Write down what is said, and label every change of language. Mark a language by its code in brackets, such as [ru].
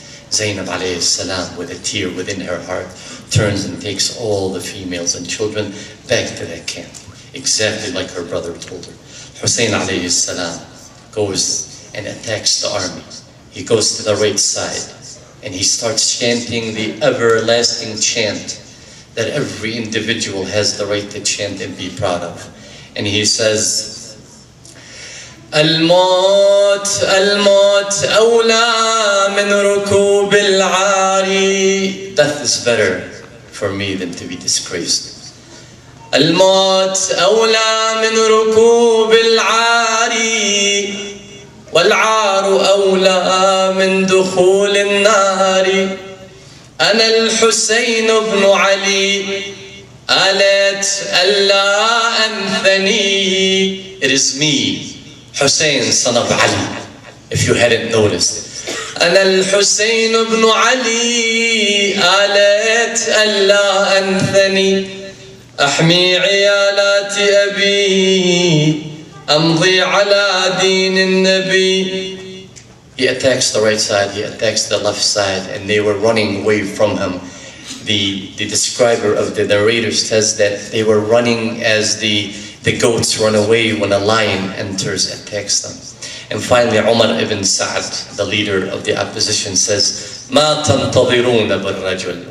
[en] Zainab alayhi salam, with a tear within her heart, turns and takes all the females and children back to the camp, exactly like her brother told her. Hussein alayhi salam goes and attacks the army. He goes to the right side and he starts chanting the everlasting chant that every individual has the right to chant and be proud of. And he says, [ar] الموت الموت أولى من ركوب العاري. [en] Death is better for me than to be disgraced. [ar] الموت أولى من ركوب العاري والعار أولى من دخول النار. أنا الحسين بن علي آلت ألا أنثني. [en] It is me, Hussein, son of Ali, if you hadn't noticed. [ar] أنا الحسين بن علي آلت ألا أنثني أحمي عيالات أبي أمضي على دين النبي. [en] He attacks the right side, he attacks the left side, and they were running away from him. The describer of the narrator says that they were running as the goats run away when a lion enters and attacks them. And finally, Umar ibn Sa'd, the leader of the opposition, says, [ar] مَا تَنْتَظِرُونَ بِالرَّجُلِ.